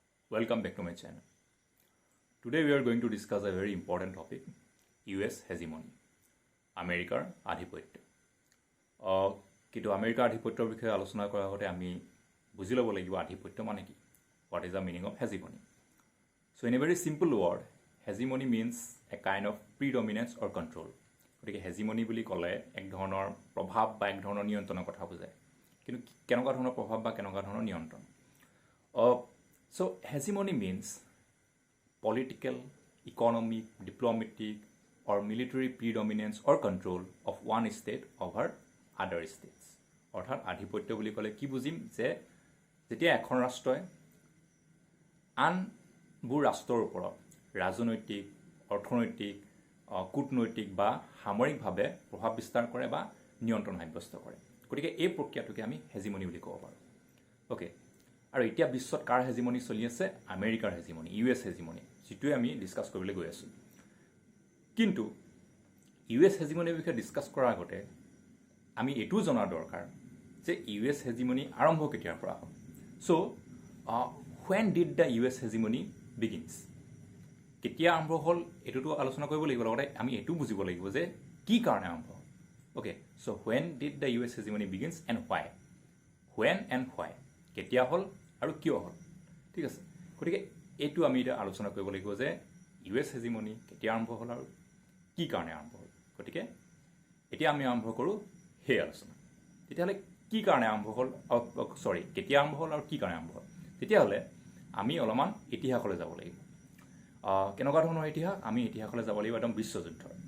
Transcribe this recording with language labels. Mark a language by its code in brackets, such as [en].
[en] Welcome back to my channel. Today we are going to discuss a very important topic, US hegemony, [as] Americar আধিপত্য। কিন্তু আমেৰিকাৰ আধিপত্যৰ বিষয়ে আলোচনা কৰাৰ আগতে আমি বুজি ল'ব লাগিব আধিপত্য মানে কি? [en] What is the meaning of hegemony? So in a very simple word, hegemony means a kind of predominance or control. [as] গতিকে hegemony বুলি ক'লে এক ধৰণৰ প্ৰভাৱ বা এক ধৰণৰ নিয়ন্ত্ৰণৰ কথা বুজায়। কিন্তু কেনেকুৱা ধৰণৰ প্ৰভাৱ বা কেনেকুৱা ধৰণৰ নিয়ন্ত্ৰণ? [en] So hegemony means political, economic, diplomatic or military predominance or control of one state over other states. [as] অৰ্থাৎ আধিপত্য বুলি ক'লে কি বুজিম যে যেতিয়া এখন ৰাষ্ট্ৰই আনবোৰ ৰাষ্ট্ৰৰ ওপৰত ৰাজনৈতিক, অৰ্থনৈতিক, কূটনৈতিক বা সামৰিকভাৱে প্ৰভাৱ বিস্তাৰ কৰে বা নিয়ন্ত্ৰণ সাব্যস্ত কৰে। গতিকে এই প্ৰক্ৰিয়াটোকে আমি হেজিমনি বুলি ক'ব পাৰোঁ। অ'কে, আৰু এতিয়া বিশ্বত কাৰ হেজিমনি চলি আছে? আমেৰিকাৰ হেজিমনি, US হেজিমনি, যিটোৱে আমি ডিছকাছ কৰিবলৈ গৈ আছোঁ। কিন্তু US হেজিমনিৰ বিষয়ে ডিছকাছ কৰাৰ আগতে আমি এইটোও জনাৰ দৰকাৰ যে US হেজিমনি আৰম্ভ কেতিয়াৰ পৰা হ'ল। [en] So' when did the US hegemony begins? [as] কেতিয়া আৰম্ভ হ'ল এইটোতো আলোচনা কৰিব লাগিব, লগতে আমি এইটো বুজিব লাগিব যে কি কাৰণে আৰম্ভ হ'ল। [en] Okay, so' when did the US hegemony begins and why? When and why? [as] কেতিয়া হ'ল আৰু কিয় হ'ল? ঠিক আছে, গতিকে এইটো আমি এতিয়া আলোচনা কৰিব লাগিব যে US হেজিমনি কেতিয়া আৰম্ভ হ'ল আৰু কি কাৰণে আৰম্ভ হ'ল। গতিকে এতিয়া আমি আৰম্ভ কৰোঁ সেই আলোচনা। তেতিয়াহ'লে কি কাৰণে আৰম্ভ হ'ল, কেতিয়া আৰম্ভ হ'ল আৰু কি কাৰণে আৰম্ভ হ'ল? তেতিয়াহ'লে আমি অলপমান ইতিহাসলৈ যাব লাগিব। কেনেকুৱা ধৰণৰ ইতিহাস? আমি ইতিহাসলৈ যাব লাগিব একদম বিশ্বযুদ্ধৰ।